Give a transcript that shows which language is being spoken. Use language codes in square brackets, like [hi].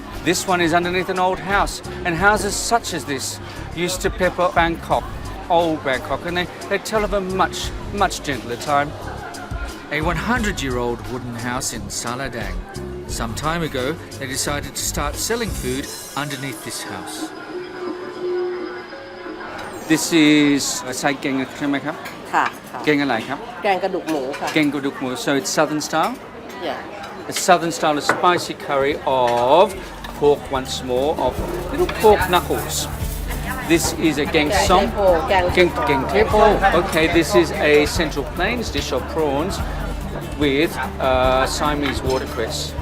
[en] This one is underneath an old house, and houses such as this used to pepper Bangkok, old Bangkok, and they tell of a much gentler time. A 100-year-old wooden house in Saladang. Some time ago, they decided to start selling food underneath this house. This is [th] ใส่แกงใช่ไหมครับ ค่ะค่ะ แกงอะไรครับ แกงกระดูกหมูค่ะ แกงกระดูกหมู [en] so it's southern style. Yeah. A southern style of spicy curry of pork once more, of little pork knuckles. This is a gang song. Gang tepo. Okay, this is a Central Plains dish of prawns with Siamese watercress.